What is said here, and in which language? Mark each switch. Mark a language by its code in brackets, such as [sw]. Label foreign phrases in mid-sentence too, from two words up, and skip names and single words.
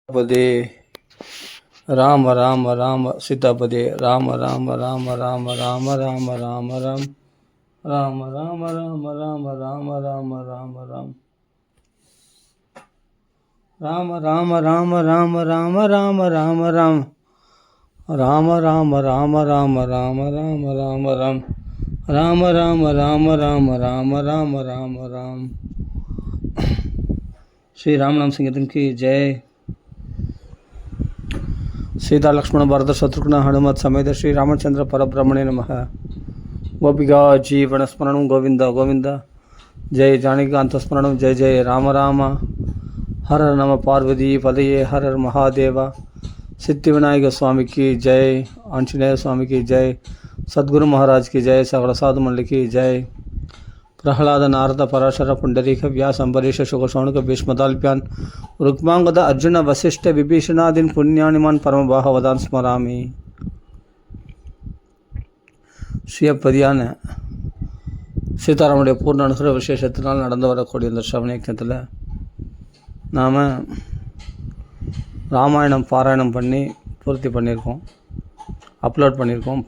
[sa] பதே ராம ராம ராம சீதாபதே ராம ராம ராம ராம ராம ராம ராம ராம் ராம ராம ராம ராம ராம ராம ராம ராம் ராம ராம ராம ராம ராம ராம ராம ராம் ராம ராம ராம ராம ராம ராம ராம ராம் ராம ராம ராம ராம ராம ராம ராம ராம். [hi] श्री राम नाम संकीर्तन की जय. [sa] सीता लक्ष्मण भरत शत्रुघ्न हनुमत समेत श्री रामचंद्र परब्रह्मणे नमः. गोपिका जीवन स्मरण गोविंद गोविंद जय जानकीकांत स्मरण जय जय राम राम. हर हर नम पार्वती पदये हर हर महादेव. [hi] सिद्धिविनायक स्वामी की जय. आंजनेय स्वामी की जय. सद्गुरु महाराज की जय. सकल साधु मंडली की जय. [sa] प्रहलाद नारद पराशर पुंडरीक व्यास अंबरीश शुक शौनक भीष्मताल्प्यान रुक्मांगद अर्जुन वशिष्ठ विभीषणादीन पुण्यानिमान परम बाहवदान स्मरामि. [ta] சுயப்பதியான சீதாராமனுடைய பூர்ண அனுகிற விசேஷத்தினால் நடந்து வரக்கூடிய இந்த ஸ்ரவண யக்ஞத்தில் நாம் ராமாயணம் பாராயணம் பண்ணி பூர்த்தி பண்ணியிருக்கோம், அப்லோட் பண்ணியிருக்கோம்.